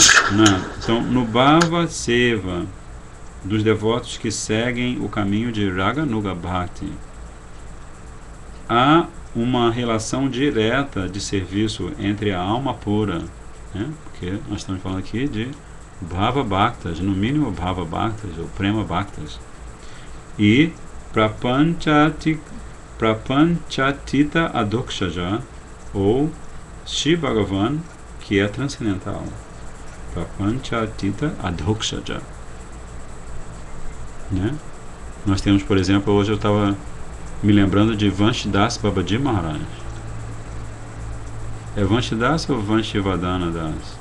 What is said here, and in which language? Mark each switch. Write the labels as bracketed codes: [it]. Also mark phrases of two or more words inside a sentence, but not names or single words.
[pt] Então, no Bhava Seva, dos devotos que seguem o caminho de Raganuga Bhakti, há uma relação direta de serviço entre a alma pura, né? Porque nós estamos falando aqui de Bhava Bhaktas, no mínimo Bhava Bhaktas ou Prema Bhaktas, e Prapanchatita Adokshaja, ou Shri Bhagavan, que é transcendental. Prapanchatita Adokshaja, né? Nós temos, por exemplo, hoje eu estava me lembrando de Vanshdas Babaji Maharaj. É Vanshdas ou Vanshivadana Das?